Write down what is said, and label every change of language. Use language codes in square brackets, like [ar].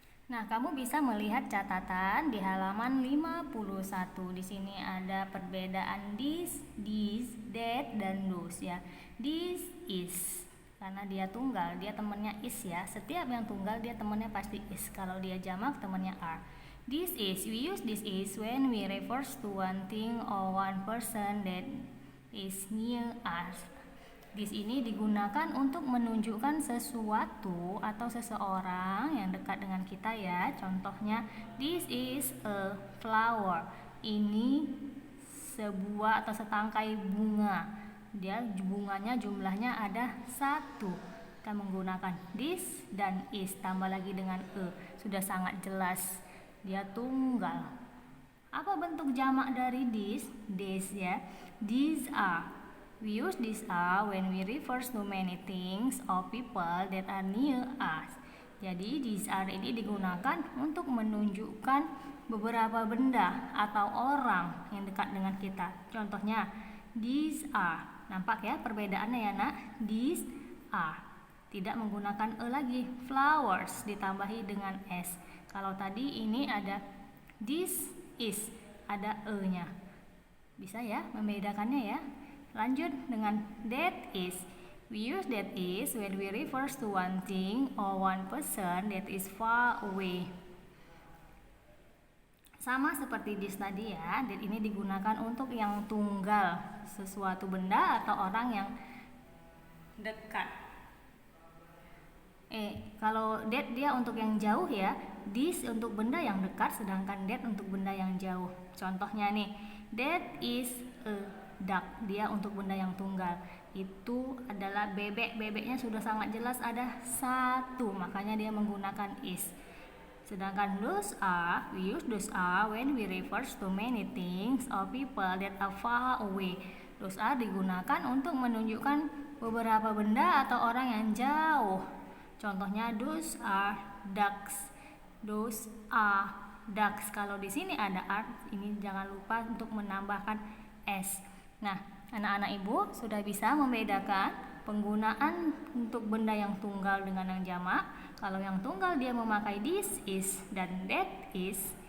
[id] Nah, kamu bisa melihat catatan di halaman 51. Di sini ada perbedaan this, that, dan those ya. This is karena dia tunggal, dia temannya is ya. Setiap yang tunggal dia temannya pasti is. Kalau dia jamak temannya are. [en] This is, we use this is when we refers to one thing or one person that is near us. [id] This ini digunakan untuk menunjukkan sesuatu atau seseorang yang dekat dengan kita ya. Contohnya, [en] this is a flower. [id] Ini sebuah atau setangkai bunga. Dia bunganya jumlahnya ada 1. Kita menggunakan this dan is tambah lagi dengan e. Sudah sangat jelas. Dia tunggal. Apa bentuk jamak dari this? [en] This ya. These are. We use this are when we refers to many things or people that are near us. [id] Jadi [en] these are [id] ini digunakan untuk menunjukkan beberapa benda atau orang yang dekat dengan kita. Contohnya these are. Nampak ya perbedaannya ya nak? [en] These are. [id] Tidak menggunakan e lagi. Flowers ditambahi dengan s. Kalau tadi ini ada this is, ada e-nya. Bisa ya membedakannya ya? Lanjut dengan that is. [en] We use that is when we refers to one thing or one person that is far away. [id] Sama seperti this tadi ya, that ini digunakan untuk yang tunggal, sesuatu benda atau orang yang dekat. Kalau that dia untuk yang jauh ya, this untuk benda yang dekat, sedangkan that untuk benda yang jauh. Contohnya nih, [en] that is a duck, [id] dia untuk benda yang tunggal. Itu adalah bebek, bebeknya sudah sangat jelas ada satu, makanya dia menggunakan is. Sedangkan [en] those are, we use those are when we refers to many things or people that are far away. [id] Those are digunakan untuk menunjukkan beberapa benda atau orang yang jauh. [en] Contohnya those are ducks. Those are ducks. [id] Kalau di sini ada are, ini jangan lupa untuk menambahkan s. Nah, anak-anak ibu sudah bisa membedakan penggunaan untuk benda yang tunggal dengan yang jamak. Kalau yang tunggal dia memakai this is dan that is.